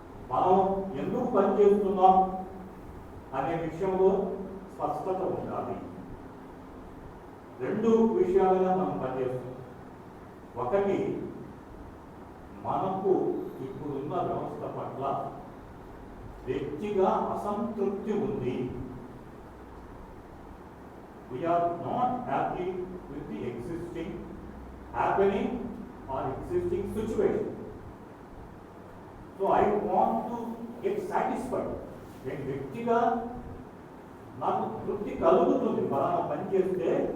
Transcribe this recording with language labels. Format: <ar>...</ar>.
<te>మనం ఎందుకు పని చేస్తున్నాం అనే విషయంలో స్పష్టత ఉండాలి. 2 విషయాలుగా మనం పనిచేస్తున్నాం. ఒకటి, మనకు ఇప్పుడున్న వ్యవస్థ పట్ల వ్యక్తిగా అసంతృప్తి ఉంది.</te> <en>We are not happy with the existing happening or existing situation. So I want to get satisfied.</en> <te>నేను వ్యక్తిగా నాకు తృప్తి కలుగుతుంది. ఫలానా పని చేస్తే</te>